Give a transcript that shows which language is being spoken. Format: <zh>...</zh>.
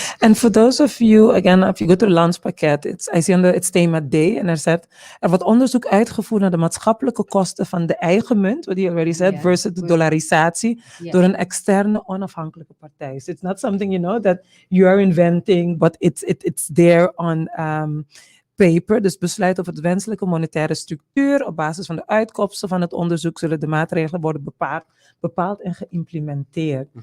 <en>And for those of you, again, if you go to the Landspakket, I see</en> <nl>onder het thema D, en er staat, er wordt onderzoek uitgevoerd naar de maatschappelijke kosten van de eigen munt,</nl> <en>what you already said, Yeah.</en> <nl>versus de dollarisatie</nl> <en>Yeah.</en> <nl>door een externe onafhankelijke partij.</nl> <en>So it's not something, that you are inventing, but it's there on paper.</en> <nl>Dus besluit over de wenselijke monetaire structuur. Op basis van de uitkomsten van het onderzoek zullen de maatregelen worden bepaald en geïmplementeerd.</nl>